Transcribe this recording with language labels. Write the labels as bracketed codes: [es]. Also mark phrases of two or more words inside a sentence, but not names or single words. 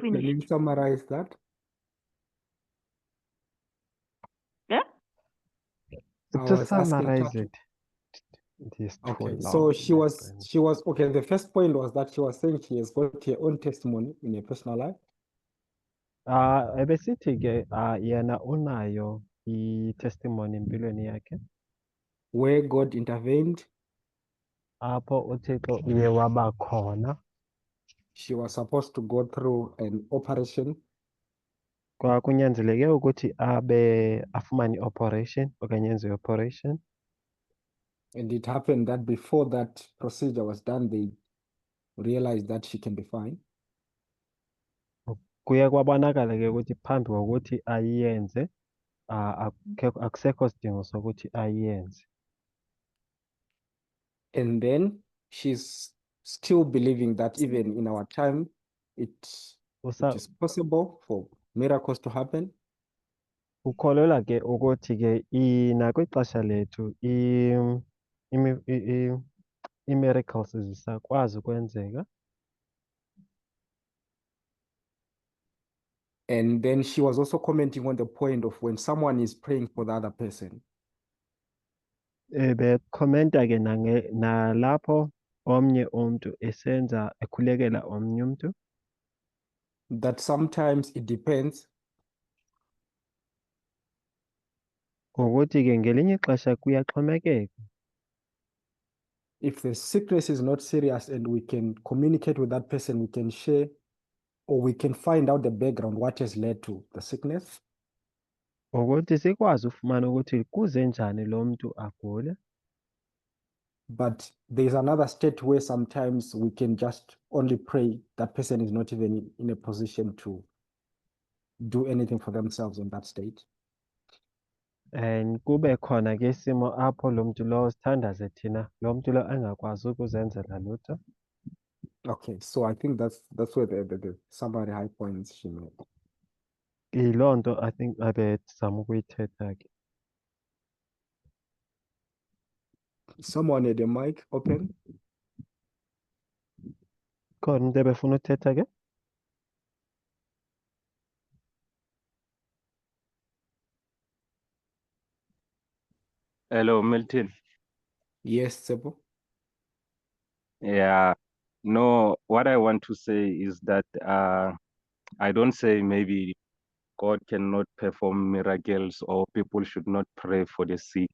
[en] Tato, can finished. you summarize that? Yeah? I To was asking summarize Tato. it, it is too Okay, long. so she my was friend. okay. The first point was that she was saying she has got her own testimony in her personal life. [xh] Ebesithi-ke yena unayo i-testimony empilweni yakhe [en] Where God intervened. [xh] apho uThixo uye waba khona. [en] She was supposed to go through an operation, [xh] Kwakunyanzeleke ukuthi afumane i-operation okanye enze i-operation. [en] and it happened that before that procedure was done, they realized that she can be fine. [xh] Kuye kwabonakala-ke ukuthi phambi kokuthi ayiyenze akusekho sidingo sokuthi ayiyenze. [en] And then she's still believing that even in our time, it is possible for miracles to happen. [xh] Ukholelwa-ke ukuthi-ke nakwixesha lethu ii-miracles zisakwazi ukwenzeka. [en] And then she was also commenting on the point of when someone is praying for the other person, [xh] Bekhomenta ke nalapho omnye umuntu ekhulekela omnye umuntu, [en] that sometimes it depends [xh] ngokuthi ke ngelinye ixesha kuyaxhomekeka. [en] if the sickness is not serious and we can communicate with that person, we can share or we can find out the background, what has led to the sickness. [xh] Ukuthi sikwazi ufumana ukuthi kuze njani lo muntu agule. [en] But there's another state where sometimes we can just only pray. That person is not even in a position to do anything for themselves in that state. [xh] And kube khona ke isimo apho lo muntu lo sithandaze thina lo muntu lo engakwazi ukuzenzela lutho. [en] Okay, so I think that's where the summary high points she made. [xh] Yiloo nto [en] I think [xh] abezama ukuyithetha ke. [en] Someone had the mic open. [xh] Khona umuntu ebefuna uthetha ke? [en] Hello, Milton. Yes, Sebo. Yeah, no, what I want to say is that I don't say maybe God cannot perform miracles or people should not pray for the sick.